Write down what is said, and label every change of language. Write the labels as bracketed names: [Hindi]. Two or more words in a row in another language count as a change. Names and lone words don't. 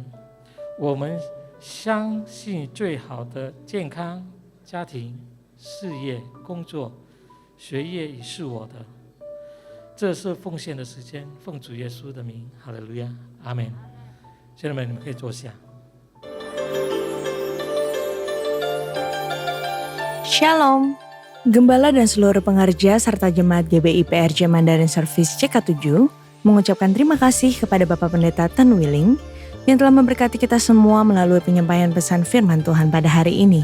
[Chinese] 我们相信最好的健康、家庭、事业、工作、学业已是我的。这是奉献的时间，奉主耶稣的名，哈利路亚，阿门。兄弟们，你们可以坐下。 Shalom. [Indonesian] Gembala dan seluruh pengerja serta jemaat GBI PRJ [English] Mandarin Service [Indonesian] CK7 mengucapkan terima kasih kepada Bapak Pendeta Tan Willing yang telah memberkati kita semua melalui penyampaian pesan firman Tuhan pada hari ini.